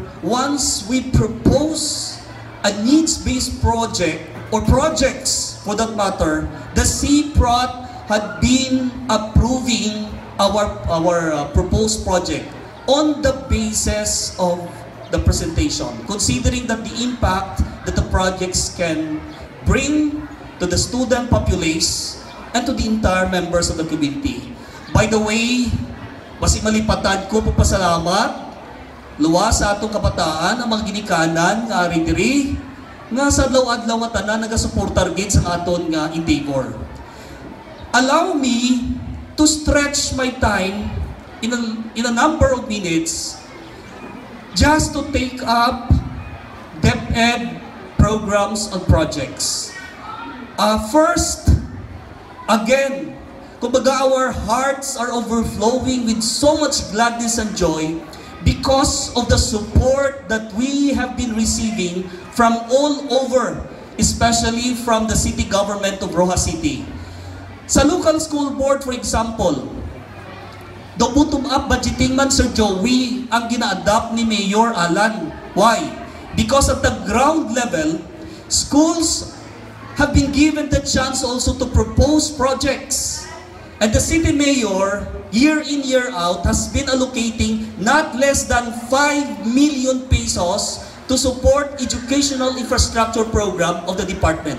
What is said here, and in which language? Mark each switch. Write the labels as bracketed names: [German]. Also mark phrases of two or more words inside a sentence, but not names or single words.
[English] once we propose a needs-based project, or projects for that matter, the CPROT had been approving our proposed project on the basis of the presentation, considering that the impact that the projects can bring to the student populace and to the entire members of the community. By the way, [Hiligaynon] basi malipatan ko papasalamat luwas sa atong kabataan ang mga ginikanan nga ari diri nga sa adlaw-adlaw nga tanan nagasuportar gid sa aton nga endeavor. [English] Allow me to stretch my time in a number of minutes just to take up DepED programs and projects. First, again, kumbaga our hearts are overflowing with so much gladness and joy because of the support that we have been receiving from all over, especially from the city government of Roxas City. Sa local school board, for example, the bottom-up budgeting man, Sir Joey, [Hiligaynon] ang gina-adapt ni [English] Mayor Alan. Why? Because at the ground level, schools have been given the chance also to propose projects. And the city mayor, year in, year out, has been allocating not less than 5 million pesos to support educational infrastructure program of the department.